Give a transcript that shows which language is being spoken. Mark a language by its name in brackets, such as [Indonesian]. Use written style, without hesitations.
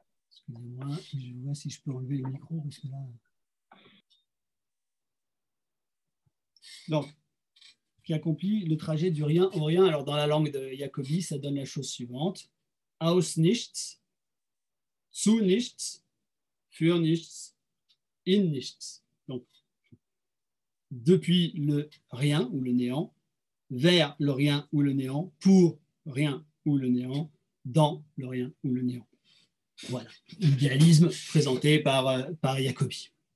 [French] Excusez-moi, je vois si je peux enlever le micro, parce que là... Donc, qui accomplit le trajet du rien au rien. Alors, dans la langue de Jacobi, ça donne la chose suivante. [German] Aus nichts, zu nichts, für nichts, in nichts. [French] Donc, depuis le rien ou le néant, vers le rien ou le néant, pour rien ou le néant, dans le rien ou le néant. Voilà, l'idéalisme présenté par Jacobi.